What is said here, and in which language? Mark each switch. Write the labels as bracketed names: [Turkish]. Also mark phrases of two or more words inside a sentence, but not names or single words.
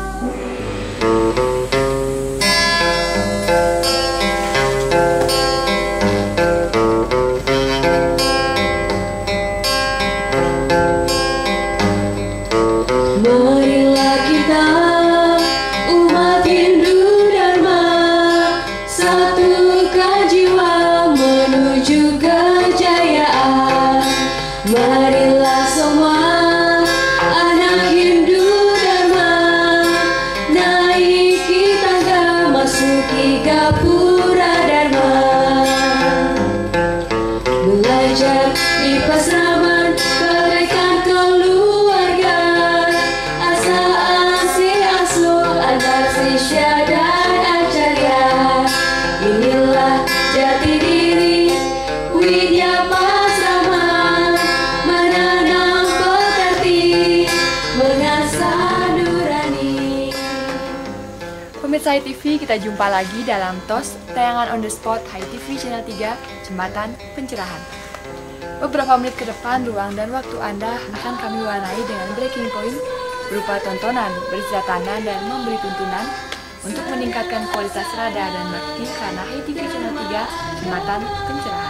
[Indonesian] Marilah kita umat Hindu Dharma, satukan jiwa menuju kejayaan. Marilah semua anak Hindu Dharma, naiki tangga masuki gapura Dharma. Belajar di pasraman bagaikan keluarga, asa asih asuh antar sisya dan acarya. Inilah jati diri Widya Pasrama, menanam pekerti, mengasah nurani. Pemirsa Hai TV, kita jumpa lagi dalam TOS, tayangan [English] on the spot [Indonesian] Hai TV Channel 3, Jembatan Pencerahan. Beberapa menit ke depan, ruang dan waktu Anda akan kami warnai dengan [English] breaking point [Indonesian] berupa tontonan, berisi tanda dan memberi tuntunan untuk meningkatkan kualitas radar dan bakti karena Hai TV Channel 3, Jembatan Pencerahan.